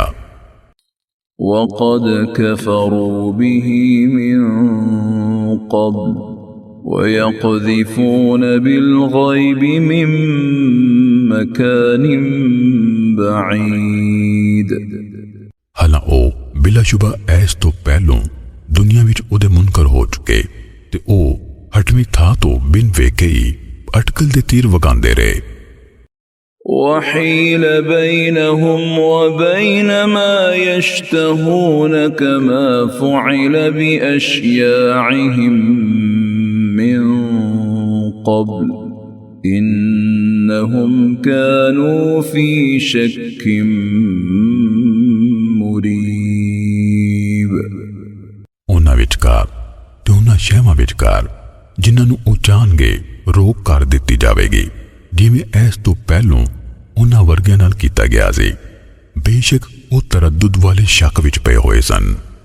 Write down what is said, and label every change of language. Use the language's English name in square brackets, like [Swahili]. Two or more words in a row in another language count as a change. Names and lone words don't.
[Arabic] وقد كفروا به من قبل ويقذفون بالغيب من مكان بعيد [Punjabi] ਹਾਲਾਂ ਉਹ ਬਿਲਾਸ਼ੁਬਾ ਐਸ ਤੋਂ ਪਹਿਲੋਂ ਦੁਨੀਆ ਵਿੱਚ ਉਹਦੇ ਮੁਨਕਰ ਹੋ ਚੁੱਕੇ ਤੇ ਉਹ ਹਟਵੀਂ ਥਾਂ ਤੋਂ ਬਿਨ ਵੇਖੇ ਹੀ ਅਟਕਲ ਦੇ ਤੀਰ ਵਗਾਉਂਦੇ ਰਹੇ [Arabic] وحيل بينهم وبين ما يشتهون كما فعل بأشياعهم من قبل إنهم كانوا في شك مريب [Punjabi] ਉਹਨਾਂ ਵਿਚਕਾਰ ਤੇ ਉਹਨਾਂ ਸ਼ਹਿਵਾਂ ਵਿਚਕਾਰ ਜਿਨ੍ਹਾਂ ਨੂੰ ਉਹ ਚਾਹਣਗੇ ਰੋਕ ਕਰ ਦਿੱਤੀ ਜਾਵੇਗੀ ਜਿਵੇਂ ਇਸ ਤੋਂ ਪਹਿਲੋਂ ਉਹਨਾਂ ਵਰਗਿਆਂ ਨਾਲ ਕੀਤਾ ਗਿਆ ਸੀ ਬੇਸ਼ੱਕ ਉਹ ਤਰੱਦੁਦ ਵਾਲੇ ਸ਼ੱਕ ਵਿੱਚ ਪਏ ਹੋਏ ਸਨ